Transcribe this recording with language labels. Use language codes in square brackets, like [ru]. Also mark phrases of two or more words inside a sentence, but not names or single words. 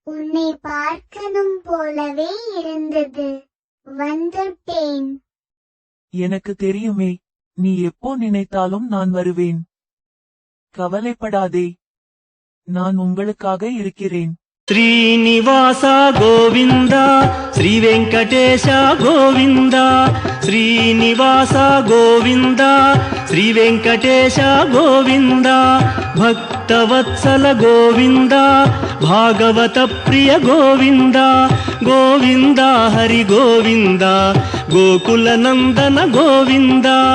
[ta] உன்னை பார்க்கணும் போலவே இருந்தது, வந்துட்டேன். எனக்கு தெரியுமே, நீ எப்போ நினைத்தாலும் நான் வருவேன். கவலைப்படாதே, நான் உங்களுக்காக இருக்கிறேன். [te] శ్రీనివాస గోవింద శ్రీ వెంకటేశ గోవింద శ్రీనివాస గోవింద శ్రీ వెంకటేశ గోవింద భక్తవత్సల గోవింద భాగవత ప్రియ గోవింద గోవింద హరి గోవింద గోకుల నందన గోవింద